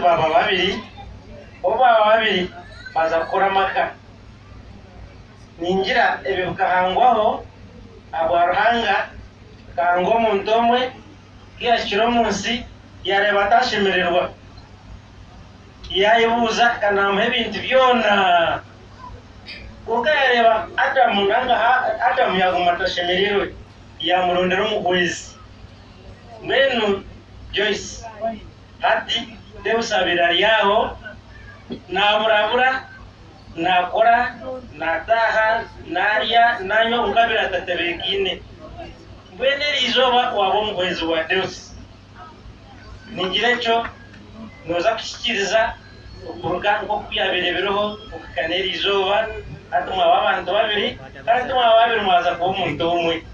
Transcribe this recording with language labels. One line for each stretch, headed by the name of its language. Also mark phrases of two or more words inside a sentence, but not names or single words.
Nyankole: baba babiri oba babiri baza kukora maka ningira ebyo bikahangwaho abwa ruhanga kahangwa omuntu omwe kiyashyira omunsi yareba atashemererwa yayibuuza kanamuha ebintu byona kuko yareba Adamu yaguma atashemererwe yamurondera omuhwezi mbwenu Joyce hati Deus abira ali aho naburabura nakora nataha narya nanywa ngabira atatebekine mbwene eriizooba waba omuhwezi wa Deus ningira ekyo noza kushikiriza okuruga nk'okubyabirebireho okukana eriizooba hati mwaba abantu babiri kandi mwaba babiri mwaza kuba omuntu omwe